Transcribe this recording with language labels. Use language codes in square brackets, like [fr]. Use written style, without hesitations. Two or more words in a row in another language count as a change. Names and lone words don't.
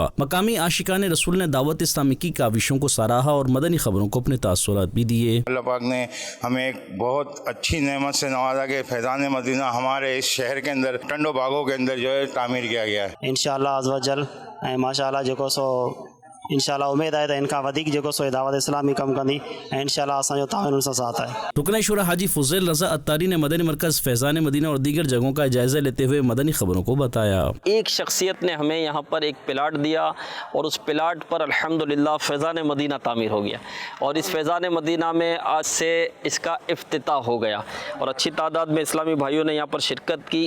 [ur] مقامی عاشقان رسول نے دعوت اسلامی کی کاوشوں کو سراہا اور مدنی خبروں کو اپنے تاثرات بھی دیے۔ اللہ پاک نے ہمیں ایک بہت اچھی نعمت سے نوازا کہ فیضان مدینہ ہمارے اس شہر کے اندر ٹنڈو باغوں کے اندر جو ہے تعمیر کیا گیا ہے۔ [ar] انشاءاللہ عز و جل ماشاءاللہ [sd] जेको सो इंशाल्लाह उम्मीद आहे त इनखां वधीक जेको सो दावत इस्लामी कमु कंदी ऐं इंशाल्लाह असांजो ताउन उन सां साथ आहे। [ur] رکن شورا حاجی فضیل رضا عطاری نے مدنی مرکز فیضان مدینہ اور دیگر جگہوں کا جائزہ لیتے ہوئے مدنی خبروں کو بتایا۔ ایک شخصیت نے ہمیں یہاں پر ایک پلاٹ دیا اور اس پلاٹ پر الحمدللہ فیضان مدینہ تعمیر ہو گیا، اور اس فیضان مدینہ میں آج سے اس کا افتتاح ہو گیا اور اچھی تعداد میں اسلامی بھائیوں نے یہاں پر شرکت کی۔